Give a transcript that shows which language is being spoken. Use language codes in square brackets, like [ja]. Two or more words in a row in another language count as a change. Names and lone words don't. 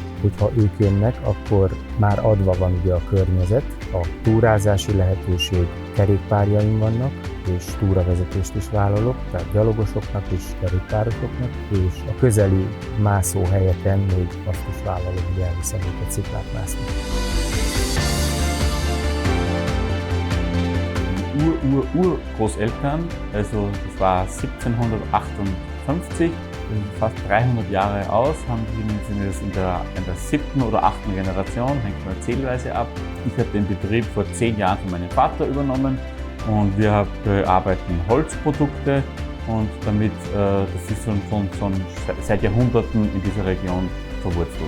[hu] Hogyha ők jönnek, akkor már adva van ugye a környezet, a túrázási lehetőség, kerékpárjaim vannak, és túravezetést is vállalok, tehát gyalogosoknak és kerékpárosoknak, és a közeli mászóhelyeken még azt is vállalom, hogy elviszem őket sziklát mászni. [de] Urgroßeltern, also das war 1758, fast 300 Jahre aus, sind jetzt in der 7. oder 8. Generation, hängt von der Zählweise ab. Ich habe den Betrieb vor 10 Jahren von meinem Vater übernommen und wir bearbeiten Holzprodukte und damit, das ist schon seit Jahrhunderten in dieser Region verwurzelt.